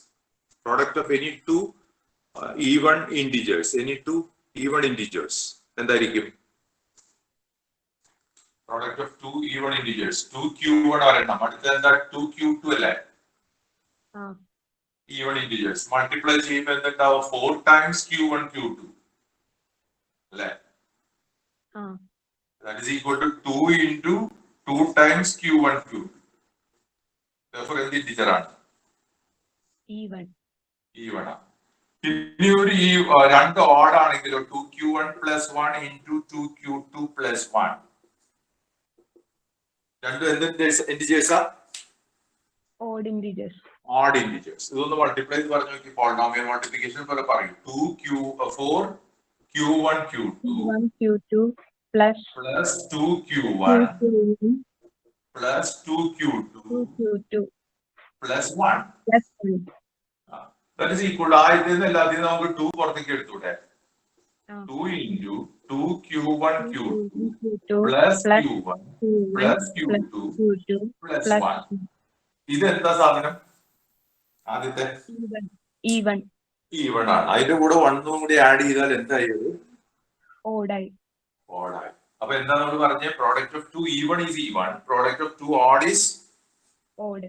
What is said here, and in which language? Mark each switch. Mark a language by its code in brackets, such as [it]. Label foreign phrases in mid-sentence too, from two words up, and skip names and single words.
[ml] എന്തായിരിക്കും [en] product of 2 even integers [ml] 2q1 ഒരെണ്ണം അടുത്ത എന്താ 2q2 അല്ലേ [en] even integers [ml] മൾട്ടിപ്ലൈ ചെയ്യുമ്പോൾ എന്തുണ്ടാവും [en] 4 times q1 q2 [ml] അല്ലേ [en] that is equal to 2 into 2 times q1 q2 therefore [ml] എന്ത് ഇന്റിജർ ആണ് ഈവൺ ആണ്. ഇനി ഒരു രണ്ട് ഓഡ് ആണെങ്കിലോ [en] 2q1 plus 1 into 2q2 plus 1 [ml] രണ്ടും എന്ത് ഇന്റിജേഴ്സാ [en] odd integers. [ml] ഇതൊന്ന് മൾട്ടിപ്ലൈ ചെയ്ത് പറഞ്ഞു നോക്കി [en] polynomial multiplication [ml] പോലെ പറയും [en] 4q1 q2 plus 2q1 plus 2q2 plus 1 that is equal to [ml] ഇതിൽ നിന്ന് എല്ലാത്തിനും നമുക്ക് 2 പുറത്തേക്ക് എടുത്തൂടെ [en] 2 into 2q1 q2 Q2 plus plus q1 Q1 plus plus q2 Q2 plus plus 1. [ml] ഇത് എന്താ സാധനം? ആദ്യത്തെ [en] E1. E1 [ml] ഈവൺ ആണ്. അതിന്റെ കൂടെ 1 കൂടി ആഡ് ചെയ്താൽ എന്തായി? ഓടായി. ഓഡായി. അപ്പൊ എന്താ നമ്മൾ പറഞ്ഞ? [en] product of 2 even is even, product of 2 odd is ഓട്.